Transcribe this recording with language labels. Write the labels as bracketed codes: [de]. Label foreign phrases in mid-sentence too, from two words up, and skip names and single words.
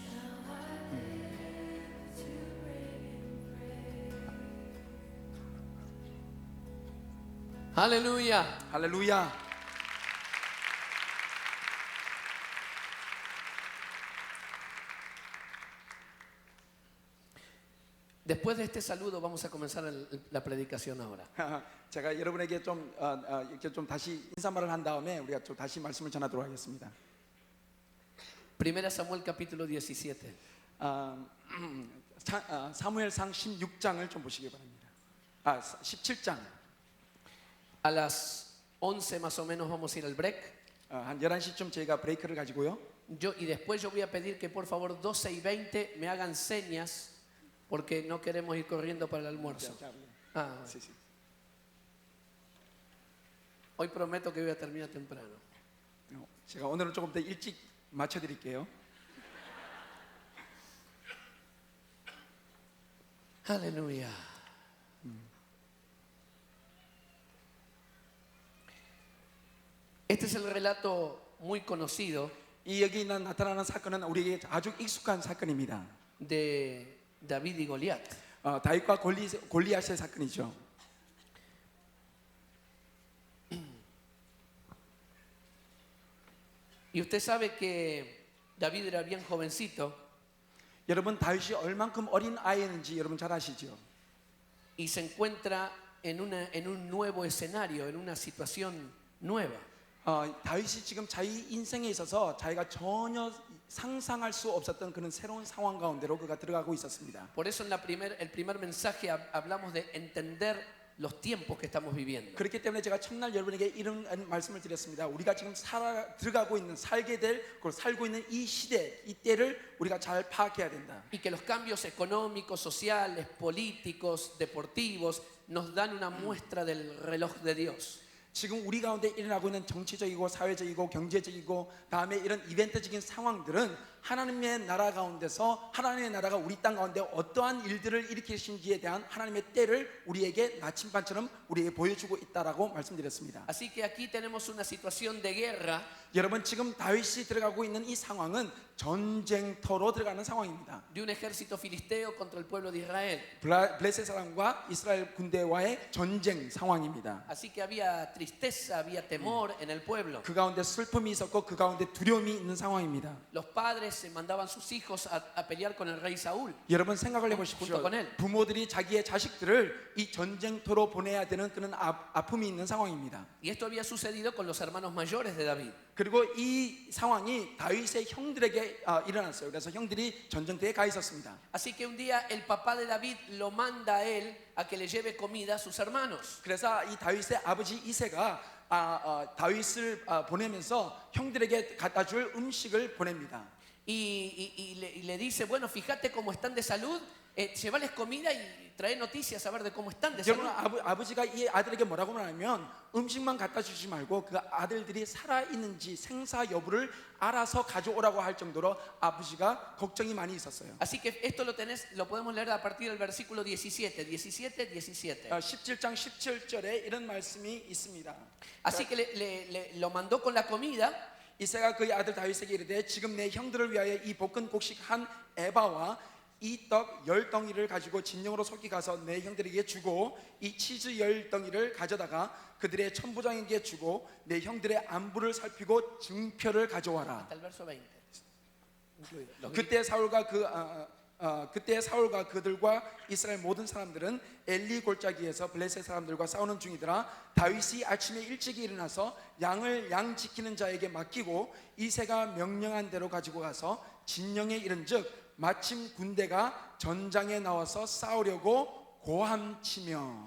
[es] Aleluya. [ko] 할렐루야. [es] Después de este saludo vamos a comenzar la predicación ahora. [ko] 제가 여러분에게 좀 이렇게 좀 다시 인사말을 한 다음에 우리가 좀 다시 말씀을 전하도록 하겠습니다. [es] Primera Samuel capítulo 17. [ko] 사무엘상 16장을 좀 보시기 바랍니다. 17장. [es] A las 11 más o menos vamos a ir al break. [ko] 한 11시쯤 저희가 브레이크를 가지고요. [es] Y después yo voy a pedir que por favor 12:20 me hagan señas porque no queremos ir corriendo para el almuerzo. Sí, sí. Hoy prometo que voy a terminar temprano. [ko] 제가 오늘은 조금 더 일찍 맞춰 드릴게요. [es] Aleluya. Este es el relato muy conocido [ko] 이 여기 나타나는 사건은 우리에게 아주 익숙한 사건입니다. [es] de David y Goliat. [ko] 다윗과 골리앗의 사건이죠. [es] Y usted sabe que David era bien jovencito [ko] 여러분 다윗이 얼만큼 어린 아이였는지 여러분 잘 아시죠? [es] y se encuentra en un nuevo escenario, en una situación nueva. [ko] 다윗이 지금 자기 인생에 있어서 자기가 전혀 상상할 수 없었던 그런 새로운 상황 가운데로 그가 들어가고 있었습니다. [es] Por eso en el primer mensaje hablamos de entender los tiempos que estamos viviendo. [ko] 그렇기 때문에 제가 첫날 여러분에게 이런 말씀을 드렸습니다. 우리가 지금 들어가고 있는 살게 될 그리고 살고 있는 이 시대, 이 때를 우리가 잘 파악해야 된다. [es] Y que los cambios económicos, sociales, políticos, deportivos nos dan una muestra del reloj de Dios. [ko] 지금 우리 가운데 일어나고 있는 정치적이고 사회적이고 경제적이고 다음에 이런 이벤트적인 상황들은 하나님의 나라 가운데서 하나님의 나라가 우리 땅 가운데 어떠한 일들을 일으키신지에 대한 하나님의 때를 우리에게 나침반처럼 우리에게 보여주고 있다라고 말씀드렸습니다. [es] Así que aquí tenemos una situación de guerra. [ko] 여러분 지금 다윗이 들어가고 있는 이 상황은 전쟁터로 들어가는 상황입니다. [es] De un ejército filisteo contra el pueblo de Israel. [ko] 블레셋 사람과 이스라엘 군대와의 전쟁 상황입니다. [es] Así que había tristeza, había temor en el pueblo. [ko] 그 가운데 슬픔이 있었고 그 가운데 두려움이 있는 상황입니다. [es] Los padres se mandaban sus hijos a pelear con el rey Saúl. [ko] 여러분 생각을 해보십시오. [es] junto con él. [ko] 부모들이 자기의 자식들을 이 전쟁터로 보내야 되는 그런 아픔이 있는 상황입니다. Y esto había sucedido con los hermanos mayores de David. 그리고 이 상황이 다윗의 형들에게 일어났어요. 그래서 형들이 전쟁터에 가 있었습니다. [es] Así que un día el papá de David lo manda a él a que le lleve comida a sus hermanos. [ko] 그래서 이 다윗의 아버지 이새가 다윗을 보내면서 형들에게 갖다 줄 음식을 보냅니다. [es] Y le dice, bueno, fíjate cómo están de salud, llévales comida y trae noticias a ver de cómo están de salud. [ko] 여러분 아버지가 이 아들에게 뭐라고 말하면 음식만 갖다 주지 말고 그 아들들이 살아 있는지 생사 여부를 알아서 가져오라고 할 정도로 아버지가 걱정이 많이 있었어요. [es] Así que esto lo podemos leer a partir del versículo 17, 17. [ko] 17장 17절에 이런 말씀이 있습니다. [es] Así que lo mandó con la comida. [ko] 이새가 그의 아들 다윗에게 이르되 지금 내 형들을 위하여 이 볶은 곡식 한 에바와 이 떡 10덩이를 가지고 진영으로 속히 가서 내 형들에게 주고 이 치즈 10덩이를 가져다가 그들의 천부장에게 주고 내 형들의 안부를 살피고 증표를 가져와라. [es] Hasta el verso 20. [ko] 그때 사울과 그들과 이스라엘 모든 사람들은 엘리 골짜기에서 블레셋 사람들과 싸우는 중이더라. 다윗이 아침에 일찍이 일어나서 양을 양 지키는 자에게 맡기고 이새가 명령한 대로 가지고 가서 진영에 이른즉 마침 군대가 전장에 나와서 싸우려고 고함치며.